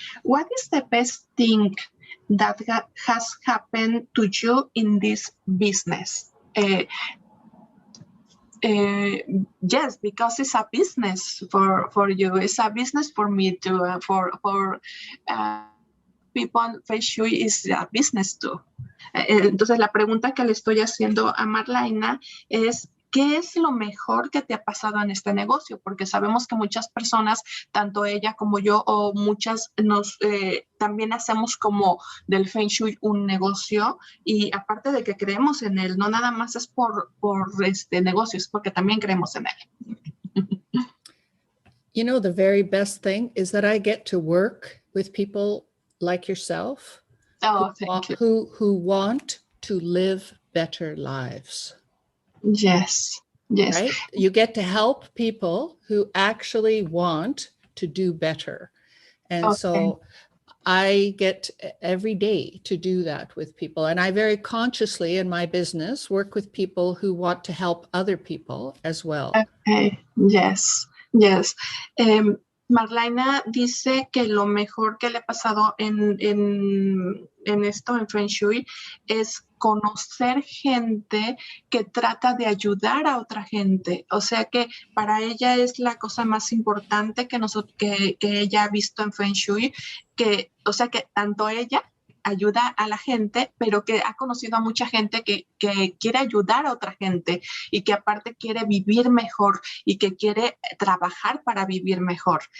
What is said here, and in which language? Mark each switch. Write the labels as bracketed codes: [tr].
[en] What is the best thing that has happened to you in this business? Yes, because it's a business for you. It's a business for me too. For people, Feng Shui is a business too. [es] Entonces la pregunta que le estoy haciendo a Marlyna es ¿qué es lo mejor que te ha pasado en este negocio? Porque sabemos que muchas personas, tanto ella como yo o muchas, también hacemos como del Feng Shui un negocio y aparte de que creemos en él, no nada más es por este negocio, es porque también creemos en él. [en] You know, the very best thing is that I get to work with people like yourself. Who want to live better lives. Yes. Right? You get to help people who actually want to do better. And so I get every day to do that with people. And I very consciously in my business work with people who want to help other people as well. Okay. Yes. [es] Marlyna dice que lo mejor que le ha pasado en esto, en Feng Shui, es conocer gente que trata de ayudar a otra gente. O sea que para ella es la cosa más importante que ella ha visto en Feng Shui, o sea que tanto ella ayuda a la gente, pero que ha conocido a mucha gente que quiere ayudar a otra gente y que aparte quiere vivir mejor y que quiere trabajar para vivir mejor.